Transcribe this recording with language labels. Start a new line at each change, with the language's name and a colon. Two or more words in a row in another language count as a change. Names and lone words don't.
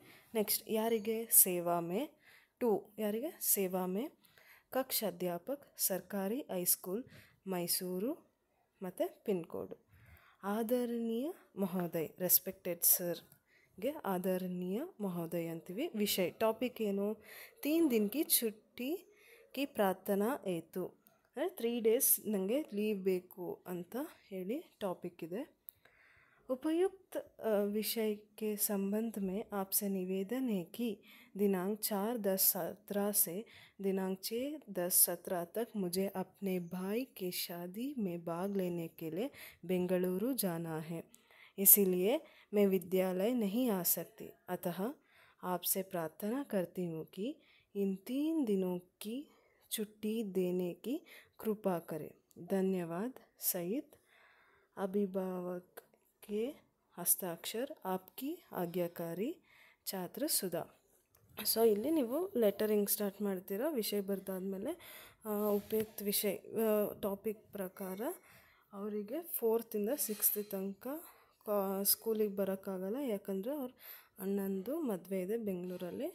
Kannada: ನೆಕ್ಸ್ಟ್ ಯಾರಿಗೆ,
Hindi: सेवा में
Kannada: 2, ಯಾರಿಗೆ,
Hindi: सेवा में कक्षा अध्यापक,
Kannada: ಸರ್ಕಾರಿ ಹೈಸ್ಕೂಲ್, ಮೈಸೂರು, ಮತ್ತು
English: pin code.
Hindi: आदरणीय महोदय,
English: respected sir
Hindi: आदरणीय महोदय ಅಂತೀವಿ.
Kannada: ವಿಷಯ, ಟಾಪಿಕ್ ಏನು,
Hindi: 3 दिन की छुट्टी की प्रार्थना हेतु,
English: 3 days
Kannada: ನನಗೆ ಲೀವ್ ಬೇಕು ಅಂತ ಹೇಳಿ ಟಾಪಿಕ್ ಇದೆ.
Hindi: उपयुक्त विषय के संबंध में आपसे निवेदन है कि दिनांक 4/10/17 से दिनांक 6/10/17 तक मुझे अपने भाई के शादी में भाग लेने के लिए बेंगलुरु जाना है, इसीलिए मैं विद्यालय नहीं आ सकती। अतः आपसे प्रार्थना करती हूँ कि इन 3 दिनों की छुट्टी देने की कृपा करें। धन्यवाद। सहित अभिभावक के हस्ताक्षर, आपकी आज्ञाकारी छात्र सुधा.
Kannada: ಸೊ ಇಲ್ಲಿ ನೀವು
English: lettering start
Kannada: ಮಾಡ್ತೀರಾ. ವಿಷಯ ಬರೆದಾದ್ಮೇಲೆ ಉಪಯುಕ್ತ ವಿಷಯ ಟಾಪಿಕ್ ಪ್ರಕಾರ ಅವರಿಗೆ 4th ಇಂದ 6th ತನಕ ಸ್ಕೂಲಿಗೆ ಬರೋಕ್ಕಾಗಲ್ಲ, ಯಾಕಂದರೆ ಅವ್ರ ಅಣ್ಣಂದು ಮದುವೆ ಇದೆ ಬೆಂಗಳೂರಲ್ಲಿ.